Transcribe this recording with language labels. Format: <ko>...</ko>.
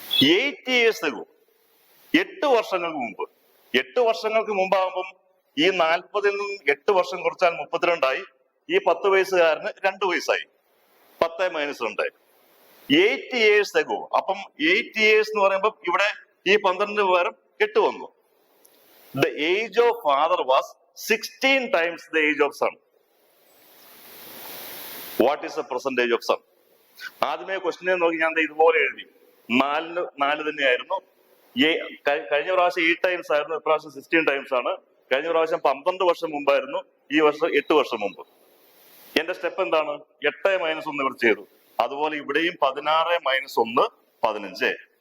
<en>8 years ago,</en> <ml>8 വർഷങ്ങൾക്ക് മുമ്പ്. 8 വർഷങ്ങൾക്ക് മുമ്പാകുമ്പം ഈ 40-ൽ നിന്നും 8 വർഷം കുറച്ചാൽ 32 ആയി. ഈ 10 വയസ്സുകാരന് 2 വയസ്സായി. 10 - 2.</ml> <en>8 years ago.</en> <ml>അപ്പം 8 years എന്ന് പറയുമ്പോൾ ഇവിടെ ഈ 12 പകരം 8 വന്നു.</ml> <en>The age of father was 16 times the age of son. What is the percentage of son?</en> <ml>ആദ്യമേ ക്വസ്റ്റിനെ നോക്കി ഞാൻ ഇതുപോലെ എഴുതി. 4 തന്നെയായിരുന്നു. കഴിഞ്ഞ പ്രാവശ്യം 8 times ആയിരുന്നു, ഇപ്രാവശ്യം 16 times ആണ്. കഴിഞ്ഞ പ്രാവശ്യം 12 വർഷം മുമ്പായിരുന്നു, ഈ വർഷം 8 വർഷം മുമ്പ്. എന്റെ സ്റ്റെപ്പ് എന്താണ്? 8 - 1 ഇവിടെ ചെയ്തു. അതുപോലെ ഇവിടെയും 16 - 1 15.</ml>